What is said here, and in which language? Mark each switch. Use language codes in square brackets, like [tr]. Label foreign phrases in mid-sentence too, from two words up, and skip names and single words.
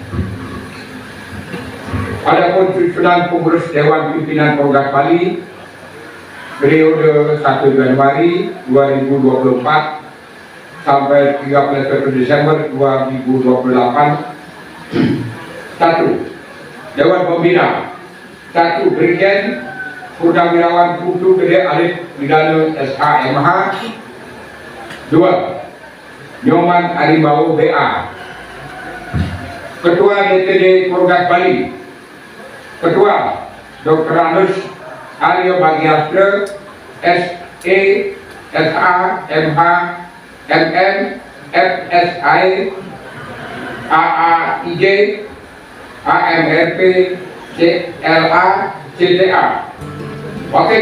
[id] Adapun susunan pengurus Dewan Pimpinan Forgas Bali periode 1 Januari 2024 sampai 31 Desember 2028. 1. Dewan Pembina. 1. Brigjen Purnawirawan Putu Gede Alif Bidana SHMH. 2. Nyoman Aribawo BA, Ketua DPD Forgas Bali. Ketua Dr. Anus Aryo Bagiastra SE SA MH MM FSI AAIJ AMRP CLA CDA. Oke.